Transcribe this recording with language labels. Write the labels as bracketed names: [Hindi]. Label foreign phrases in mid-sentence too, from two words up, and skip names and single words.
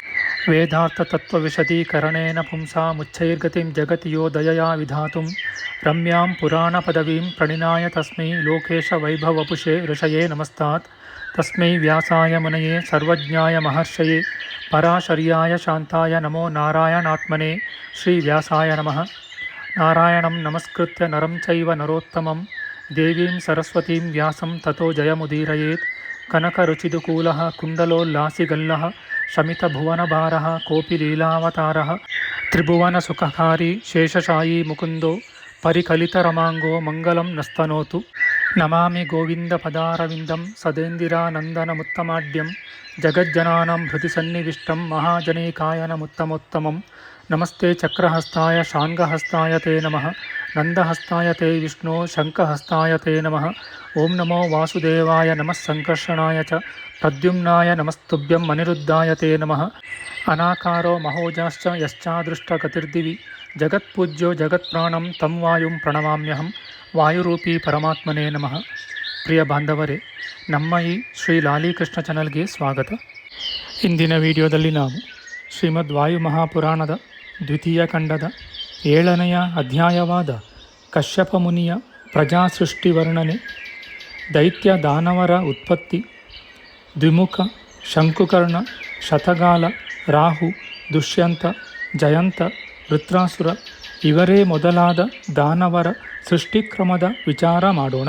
[Sanskrit] ವೇದಾರ್ಥತತ್ವವಿಶದೀಕರಣೇನ ಪುಂಸಾಮುಚ್ಚೈರ್ಗತಿಂ ಜಗತಿ ಯೋ ದಯಯಾ ವಿಧಾತುಂ ರಮ್ಯಾಂ ಪುರಾಣಪದವೀಂ ಪ್ರಣಿನಾಯ ತಸ್ಮೈ ಲೋಕೇಶವೈಭವಪುಷೇ ಋಷಯೇ ನಮಸ್ತಾತ್. ತಸ್ಮೈ ವ್ಯಾಸಾಯ ಮುನಯೇ ಸರ್ವಜ್ಞಾಯ ಮಹರ್ಷಯೇ ಪರಾಶರ್ಯಾಯ ಶಾಂತಾಯ ನಮೋ ನಾರಾಯಣಾತ್ಮನೇ. ಶ್ರೀ ವ್ಯಾಸಾಯ ನಮಃ. ನಾರಾಯಣಂ ನಮಸ್ಕೃತ್ಯ ನರಂ ಚೈವ ನರೋತ್ತಮಂ ದೇವೀಂ ಸರಸ್ವತೀಂ ವ್ಯಾಸಂ ತತೋ ಜಯಮುದೀರಯೇತ್. ಕನಕರುಚಿದುಕೂಲಃ ಕುಂಡಲೋಲ್ಲಾಸಿಗಲ್ಲಃ ಶಮಿತಭುವನಭಾರಃ ಕೋಪಿ ಲೀಲಾವತಾರಃ ತ್ರಿಭುವನಸುಖಕಾರಿ ಶೇಷಶಾಯೀ ಮುಕುಂದೋ ಪರಿಕಲಿತರಮಾಂಗೋ ಮಂಗಲಂ ನಸ್ತನೋತು. ನಮಾಮಿ ಗೋವಿಂದಪದಾರವಿಂದಂ ಸದೇಂದಿರಾನಂದನಮುತ್ತಮಾಡ್ಯಂ ಜಗಜ್ಜನಾನಾಂ ಹೃದಯ ಸನ್ನಿವಿಷ್ಟಂ ಮಹಾಜನೈಕಾಯನಮುತ್ತಮೋತ್ತಮಂ. ನಮಸ್ತೆ ಚಕ್ರಹಸ್ತಾಯ ಶಾಂಗಹಸ್ತಾಯ ತೇ ನಮಃ. ನಂದಹಸ್ತಾಯ ತೇ ವಿಷ್ಣೋ ಶಂಖಹಸ್ತಾಯ ತೇ ನಮಃ. ಓಂ ನಮೋ ವಾಸುದೇವಾಯ ನಮಃ ಸಂಕರ್ಷಣಾಯ ಚ ಪ್ರದ್ಯುಮ್ನಾಯ ನಮಸ್ತುಭ್ಯಂ ಅನಿರುದ್ಧಾಯ ತೇ ನಮಃ. ಅನಾಕಾರೋ ಮಹೋಜಾಶ್ಚ ಯಶ್ಚಾದೃಷ್ಟಗತಿರ್ದಿವಿ ಜಗತ್ಪೂಜ್ಯೋ ಜಗತ್ಪ್ರಾಣಂ ತಂ ವಾಯುಂ ಪ್ರಣಮಾಮ್ಯಹಂ. ವಾಯುರೂಪಿ ಪರಮಾತ್ಮನೇ ನಮಃ. [Kannada] ಪ್ರಿಯ ಬಾಂಧವರೇ, ನಮ್ಮ ಈ ಶ್ರೀ ಲಾಲಿಕೃಷ್ಣ ಚಾನಲ್ಗೆ ಸ್ವಾಗತ. ಇಂದಿನ ವಿಡಿಯೋದಲ್ಲಿ ನಾವು ಶ್ರೀಮದ್ ವಾಯು ಮಹಾಪುರಾಣದ ದ್ವಿತೀಯ ಖಂಡದ 7ನೆಯ ಅಧ್ಯಾಯವಾದ ಕಶ್ಯಪ ಮುನಿಯ ಪ್ರಜಾಸೃಷ್ಟಿ ವರ್ಣನೆ, ದೈತ್ಯ ದಾನವರ ಉತ್ಪತ್ತಿ, ದ್ವಿಮುಖ, ಶಂಕುಕರ್ಣ, ಶತಗಾಲ, ರಾಹು, ದುಷ್ಯಂತ, ಜಯಂತ, ವೃತ್ರಾಸುರ ಇವರೇ ಮೊದಲಾದ ದಾನವರ ಸೃಷ್ಟಿಕ್ರಮದ ವಿಚಾರ ಮಾಡೋಣ.